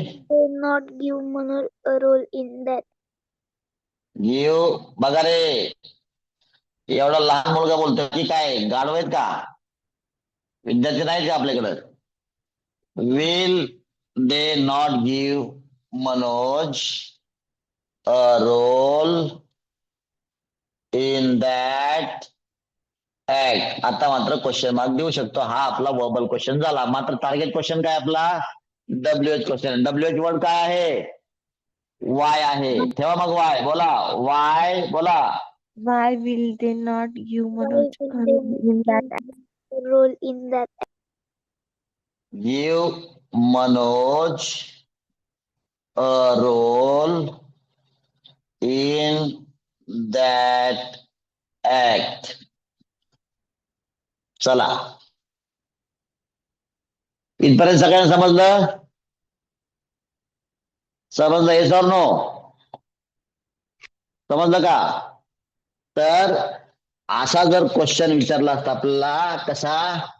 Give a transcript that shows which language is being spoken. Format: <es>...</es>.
<en>They not give Manoj a role in that. Give.</en> <mr>बघा रे, एवढा लहान मुलगा बोलतोय की काय? गाढव आहेत का? विद्यार्थी नाहीत का आपल्याकडं?</mr> <en>Will they not give Manoj a role in that act.</en> <mr>आता मात्र क्वेश्चन मार्क देऊ शकतो. हा आपला वर्बल क्वेश्चन झाला. मात्र टार्गेट क्वेश्चन काय आपला? WH question. डब्ल्यूएच वर्ड काय आहे? वाय आहे. ठेवा मग वाय. बोला वाय, बोला.</mr> <en>Why will they not give Why Manoj will a they role in that? not role in that? Give Manoj a role in that act.</en> <mr>चला, इथपर्यंत सगळ्यांना समजलं? समजलं? येस और नो? समजलं का? तर असा जर क्वेश्चन विचारला असता आपल्याला, कसा?</mr>